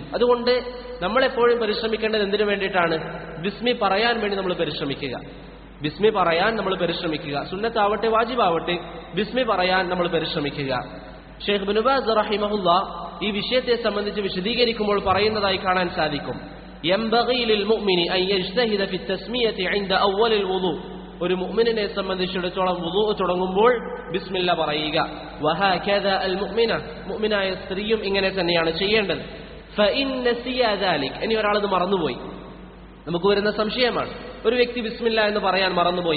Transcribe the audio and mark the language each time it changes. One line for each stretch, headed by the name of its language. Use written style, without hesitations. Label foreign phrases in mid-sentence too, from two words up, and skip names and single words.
Malayalam: അതുകൊണ്ട് നമ്മളെപ്പോഴും പരിശ്രമിക്കേണ്ടത് എന്തിനു വേണ്ടിയിട്ടാണ്? ബിസ്മി പറയാൻ വേണ്ടി നമ്മൾ പരിശ്രമിക്കുക. ബിസ്മി പറയാൻ നമ്മൾ പരിശ്രമിക്കുക. സുന്നത്താവട്ടെ വാജിബാവട്ടെ ബിസ്മി പറയാൻ നമ്മൾ പരിശ്രമിക്കുക. ഷെയ്ഖ് ഇബ്നു ബാസ് റഹിമഹുല്ലാഹ് ഈ വിഷയത്തെ സംബന്ധിച്ച് വിശദീകരിക്കുമ്പോൾ പറയുന്നതായി കാണാൻ സാധിക്കും,
Arabic: ينبغي للمؤمن أن يجتهد في التسمية عند أول الوضوء.
Malayalam: ഒരു മുഅ്മിനിനെ സംബന്ധിച്ചിടത്തോളം വുളൂ തുടങ്ങുമ്പോൾ ബിസ്മില്ലാ പറയുക.
Arabic: وهكذا المؤمنة,
Malayalam: മുഅ്മിനായ സ്ത്രീയും ഇങ്ങനെ തന്നെയാണ് ചെയ്യേണ്ടത്.
Arabic: فإن نسي ذلك,
Malayalam: ഇനി ഒരാൾ ഇത് മറന്നുപോയി, നമുക്ക് വരുന്ന സംശയമാണ്, ഒരു വ്യക്തി ബിസ്മില്ലാ എന്ന് പറയാൻ മറന്നുപോയി.